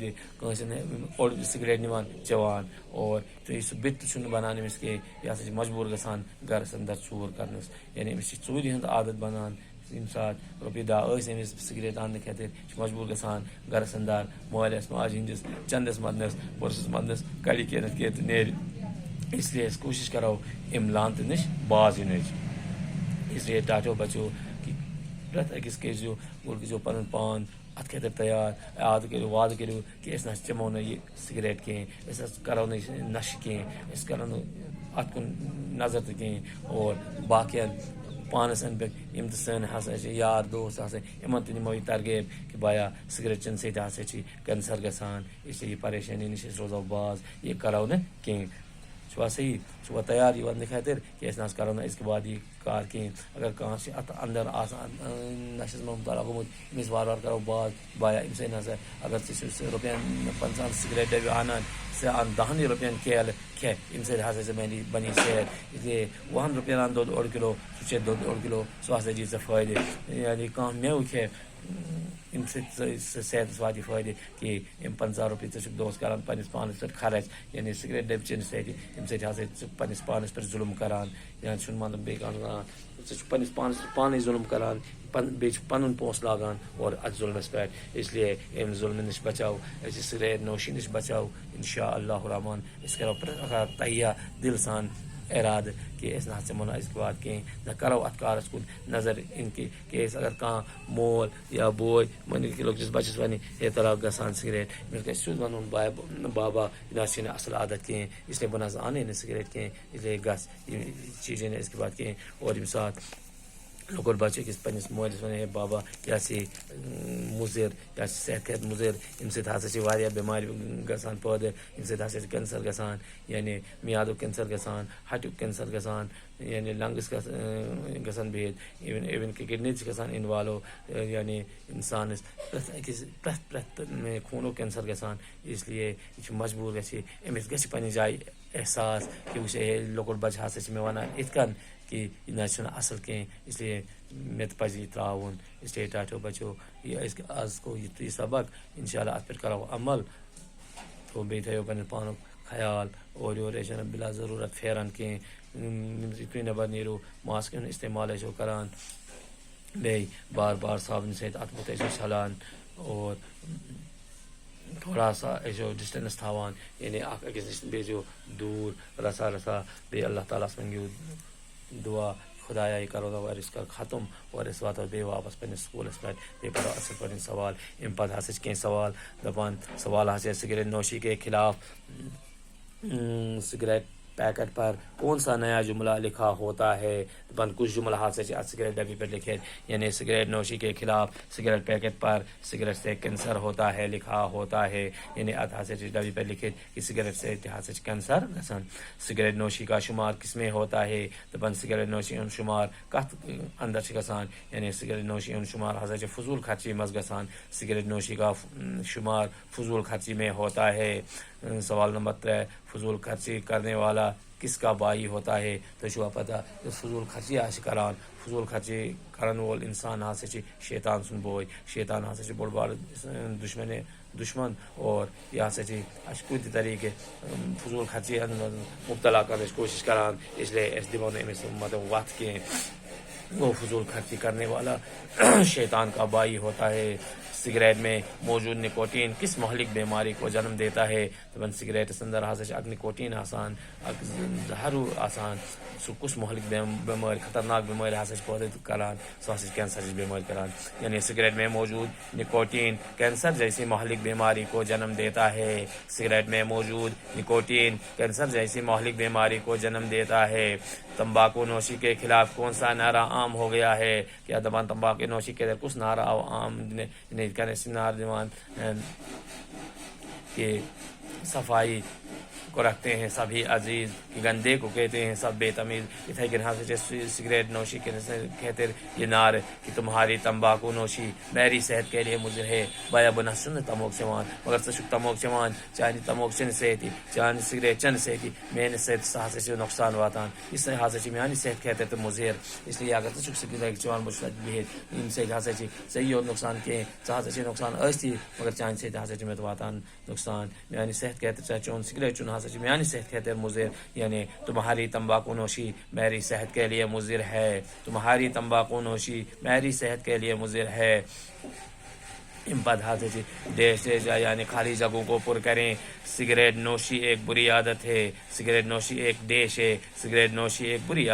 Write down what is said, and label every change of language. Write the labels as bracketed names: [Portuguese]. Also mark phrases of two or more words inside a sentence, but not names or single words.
[Kashmiri] دِ کٲنٛسہِ اوٚڑ سگریٹ نِوان چٮ۪وان اور تہٕ سُہ بِتہِ تہِ چھُنہٕ بنان أمِس کینٛہہ یہِ ہسا چھِ مجبوٗر گژھان گرس اندر ژوٗر کرنس یعنی أمِس چھِ ژوٗرِ ہُنٛد عادت بنان ییٚمہِ ساتہٕ رۄپیہِ دہ ٲسۍ أمِس سگریٹ اننہٕ خٲطرٕ چھِ مجبوٗر گژھان گرس اندر مٲلِس ماجہِ ہٕنٛدِس چندس منٛدنس پٔرسس منٛدنس کڑِ کینٛہہ نتہٕ کینٛہہ تہٕ نیرِ [Urdu] اس لیے [Kashmiri] أسۍ کوٗشش کرو امہِ لانتہٕ نِش باز یِنٕچ [Urdu] اس لیے [Kashmiri] ٹاٹو بچو کہ پرٛٮ۪تھ أکِس کٔرۍزیو گۄڈٕ پنُن پان اتھ خٲطرٕ تیار وعدٕ کٔرِو کہ أسۍ نہ چٮ۪مو نہٕ یہِ سگریٹ کینٛہہ أسۍ حظ کرو نہٕ یہِ نشہٕ کینٛہہ أسۍ کرو نہٕ اتھ کُن نظر تہِ کینٛہہ اور باقین پانس أنٛدۍ پٔکۍ یِم تہِ سٲنۍ ہسا چھِ یار دوست آسان یِمن تہِ نِمو یہِ ترغیب کہ بایا سگریٹ چٮ۪نہٕ سۭتۍ ہسا چھِ کینسر گژھان [Urdu] اس لیے [Kashmiri] یہِ پریشٲنی نِش أسۍ روزو باز یہِ کرو نہٕ کینٛہہ چھُوا صحیح چھُوا تیار یہِ وننہٕ خٲطرٕ کہ أسۍ نہ حظ کرو نہٕ أزکہِ بعد یہِ کار کینٛہہ اگر کانٛہہ چھِ اتھ اندر آسان نشس منٛز مبتلا گوٚمُت أمِس وارٕ وارٕ کرو باز بایا امہِ سۭتۍ نسا اگر ژٕ چھُس رۄپین 50 سگریٹ ڈبہِ انان ژٕ ان 10 رۄپین کیلہٕ کھے امہِ سۭتۍ ہسا ژےٚ بنی صحت اس لیے 20 رۄپین ان دۄد 1 کِلو سُہ چے دۄد 1 کِلو سُہ ہسا دی ژےٚ فٲیدٕ یعنی کانٛہہ میوٕ کھے امہِ سۭتۍ صحتس واتہِ فٲیدٕ کہ یِم 50 رۄپیہِ ژٕ چھُکھ دۄہس کران پننس پانس پٮ۪ٹھ خرچ یعنی سگریٹ ڈبہِ چٮ۪نہٕ سۭتۍ امہِ سۭتۍ ہسا ژٕ پننس پانس پٮ۪ٹھ ظُلم کران یا چھُنہٕ مطلب بیٚیہِ کانٛہہ کران ژٕ چھُکھ پننس پانس پٮ۪ٹھ پانے ظُلم کران بیٚیہِ چھُ پنُن پونٛسہٕ لاگان اور اتھ ظُلمس پٮ۪ٹھ [Urdu] اس لیے [Kashmiri] امہِ ظُلمہٕ نِش بچاو أسۍ سگریٹ نوشی نِش بچاو [Arabic] انشاء اللہ الرحمان [Kashmiri] أسۍ کرو پرٛٮ۪تھ اکھ تہیا دل سان ارادٕ کہ أسۍ نہ حظ چٮ۪مو نہٕ أزکہِ بعد کینٛہہ نہ کرو اتھ کارس کُن نظر اِن کہ أسۍ اگر کانٛہہ مول یا بوے مٲنِو کہ لۄکٹِس بچس ونہِ ہے تلا گژھان سگریٹ أمِس گژھِ سیوٚد ونُن بابا یہِ نہ حظ چھِ نہٕ اصل عادت کینٛہہ [Urdu] اس لیے [Kashmiri] بہٕ نہ حظ انے نہٕ سگریٹ کینٛہہ [Urdu] اس لیے [Kashmiri] گژھ یہِ چیٖزے نہٕ أزکہِ بعد کینٛہہ اور ییٚمہِ ساتہٕ لۄکُٹ بچہٕ أکِس پننس مٲلِس ونہِ ہے بابا یہِ ہسا چھِ مُضر یہِ ہسا چھِ صحت خٲطرٕ مُضر امہِ سۭتۍ ہسا چھِ واریاہ بٮ۪مارِ گژھان پٲدٕ امہِ سۭتۍ ہسا چھِ کینسر گژھان یعنی میادُک کینسر گژھان ہٹُک کینسر گژھان یعنی لنگس گژھان بِہِتھ اِوٕن کہ کڈنی تہِ چھِ گژھان اِنوالو یعنی انسانس پرٛٮ۪تھ خوٗنُک کینسر گژھان [Urdu] اس لیے [Kashmiri] یہِ چھُ مجبوٗر گژھِ أمِس گژھِ پننہِ جایہِ احساس کہ وٕچھ ہے لۄکُٹ بچہٕ ہسا چھِ مےٚ ونان یِتھ کٔنۍ کہ یہ نہ اصل کہیں، [Urdu] اس لیے [Kashmiri] مت پزی تراؤن، [Urdu] اس لیے [Kashmiri] ٹاٹو بچو یہ آز کو یہ سبق انشاءاللہ ات پہ کرو عمل تو بیٚیہِ تھٲیِو پنٛنہِ پانُک خیال اور یور ٲسِو نہٕ بلا ضروٗرت پھیران کینٛہہ، یُتھُے نٮ۪بر نیٖرِو ماسکہِ ہُنٛد استعمال ٲسِو کران، بیٚیہِ بار بار صابنہِ سۭتۍ اَتھٕ بُتھ ٲسِو چھلان اور [Urdu] تھوڑا سا [Kashmiri] ٲسِو ڈِسٹنس تھاوان، یعنی اکھ أکِس نِش بیٚیہِ ٲسِو دوٗر رژھا رژھا، بیٚیہِ اللہ تعالیٰ ہس منٛگِو دعا خدایا یہ کرونا وائرس کر ختم اور اس وات بیٚیہِ واپس پنٛنِس سکوٗلس پٮ۪ٹھ، بیٚیہِ پرو اصل پٲٹھۍ سوال، امہِ پتہٕ ہسا چھِ کینٛہہ سوال دپان سوال ہسا [Urdu] سگریٹ نوشی کے خلاف سگریٹ پیکٹ پر کون سا نیا جملہ لکھا ہوتا ہے، دپان کچھ جملہ ہسا سگریٹ ڈبی پر لکھے، یعنی سگریٹ نوشی کے خلاف سگریٹ پیکٹ پر سگریٹ سے کینسر ہوتا ہے لکھا ہوتا ہے، [Kashmiri] یعنی ات ہسا ڈبی پر لکھت کہ [Urdu] سگریٹ سے ہسا کینسر گژھان۔ سگریٹ نوشی کا شمار کس میں ہوتا ہے، [Kashmiri] دپان سگریٹ نوشی ہُنٛد شمار کتھ اندر چھ گژھان، یعنی سگریٹ نوشی ہُنٛد شمار ہسا فضول خرچی مز گژھان، [Urdu] سگریٹ نوشی کا شمار فضول خرچی میں ہوتا ہے۔ سوال نمبر 3، فضول خرچی کرنے والا کس کا بائی ہوتا ہے، [Kashmiri] تو چھوا پتہ فضول خرچی آسہِ کران، فضول خرچی کرن وول انسان ہسا شیطان سُنٛد بوے، شیطان ہسا بوٚڑ بار دشمن اور یہ ہسا کُنہِ تہِ طریقہٕ فضول خرچی مبتلا کرنٕچ کوشش کران، [Urdu] اس لیے [Kashmiri] أسۍ دِمو نہٕ أمِس مطلب وتھ کینٛہہ، [Urdu] وہ فضول خرچی کرنے والا شیطان کا بائی ہوتا ہے۔ سگریٹ میں موجود نکوٹین کس مہلک بیماری کو جنم دیتا ہے، [Kashmiri] دپان سگریٹس اندر ہسا اکھ نکوٹین آسان، اکھ زہرو آسان، سُہ کُس مہلک بیماری خطرناک بیماری ہسا پٲدٕ کران، سُہ ہسا کینسر بیماری کران، [Urdu] یعنی سگریٹ میں موجود نکوٹین کینسر جیسی مہلک بیماری کو جنم دیتا ہے، سگریٹ میں موجود نکوٹین کینسر جیسی مہلک بیماری کو جنم دیتا ہے۔ تمباکو نوشی کے خلاف کون سا نعرہ عام ہو گیا ہے، کیا دپان تمباکو نوشی کے کس نعرہ عام نعرہ دِوان کہ صفائی کو رکھتے ہیں سبھی عزیز، کہ گندے کو کہتے ہیں سب بے تمیز، [Kashmiri] اتھے کن [Urdu] ہسا سگریٹ نوشی کے خاطر یہ نعر کہ تمہاری تمباکو نوشی میری صحت کے لیے مضر ہے، [Kashmiri] بایا بہ نہ تموک چوان مگر ژٕ چھُکھ تموک چوان، چانہِ تموک چنہٕ سۭتی چانہِ سگریٹ چنہٕ سۭتی میٲنِس صحت سُہ ہسا چھُ نۄقصان واتان، یہ ہسا چھِ میانہِ صحت خٲطرٕ تہِ مضر، [Urdu] اس لیے [Kashmiri] اگر ژٕ چھُکھ سگریٹ چوان بہٕ چھُس اتہِ بِہِتھ، ییٚمہِ سۭتۍ ہسا چھِ ژےٚ یوت نۄقصان کینٛہہ، ژٕ ہسا چھِ نۄقصان ٲستی مگر چانہِ سۭتۍ ہسا چھِ مےٚ تہِ واتان نۄقصان، میانہِ صحت خٲطرٕ ژےٚ چون سگریٹ چون ہسا چھِ میانہِ صحت خٲطرٕ مضر، [Urdu] یعنی تمہاری تمباکو نوشی میری صحت کے لیے مضر ہے، تمہاری تمباکو نوشی میری صحت کے لیے مضر ہے۔ دیش یعنی خالی جگہوں کو پر کریں، سگریٹ نوشی ایک بری عادت ہے، سگریٹ نوشی ایک دیش ہے، سگریٹ نوشی ایک بری